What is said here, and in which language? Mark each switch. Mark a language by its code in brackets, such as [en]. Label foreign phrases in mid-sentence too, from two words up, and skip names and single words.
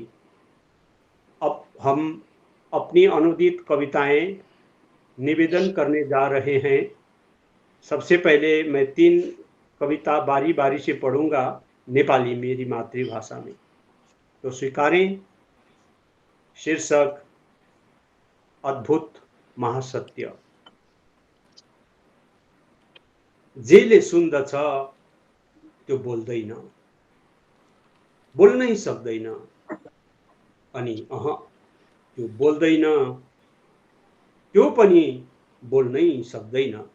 [hi] अब हम अपनी अनुदित कविताएं निवेदन करने जा रहे हैं। सबसे पहले मैं 3 कविता बारी बारी से पढ़ूंगा नेपाली, मेरी मातृभाषा में, तो स्वीकारें। शीर्षक अद्भुत महासत्य। [ne] जेले सुन्दछ त्यो बोल्दैन, बोल्नै सक्दैन, अनि त्यो बोल्दैन, त्यो पनि बोल्नै सक्दैन।